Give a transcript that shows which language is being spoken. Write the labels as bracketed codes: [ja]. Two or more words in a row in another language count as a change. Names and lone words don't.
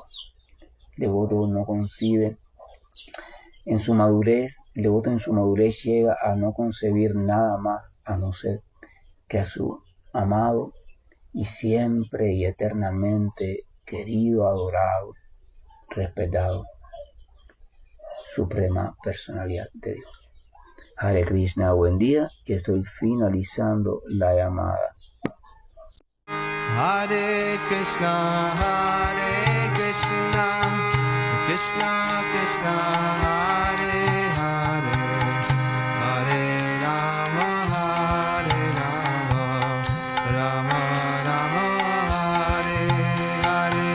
[es] El devoto no concibe en su madurez, el devoto en su madurez llega a no concebir nada más a no ser que a su amado y siempre y eternamente querido, adorado, respetado, suprema personalidad de Dios. [sa] Hare Krishna, [es] buen día, y estoy finalizando la llamada. [sa] Hare Krishna, Krishna Krishna, Hare Hare, Hare Rama, Rama Rama, Hare Hare.